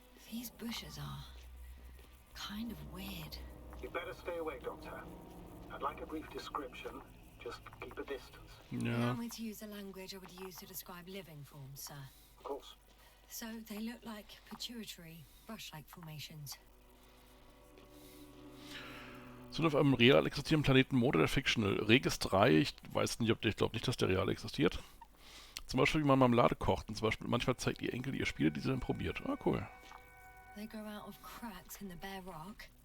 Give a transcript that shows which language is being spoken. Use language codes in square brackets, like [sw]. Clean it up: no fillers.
[en] These bushes are kind of weird. You'd better stay away, Doctor. I'd like a brief description. Just keep a distance. [de] Ja. [en] Allow me to use the language I would use to describe living forms, sir. Of course. So they look like pituitary, brush-like formations. [de] Sind auf einem real existierenden Planeten Mode der Fictional. Regis 3, ich weiß nicht, ich glaube nicht, dass der real existiert. Zum Beispiel, wie man Marmelade kocht. Und zum Beispiel, manchmal zeigt ihr Enkel ihr Spiele, die sie dann probiert. Ah, cool. [en] They grow out of cracks in the bare rock.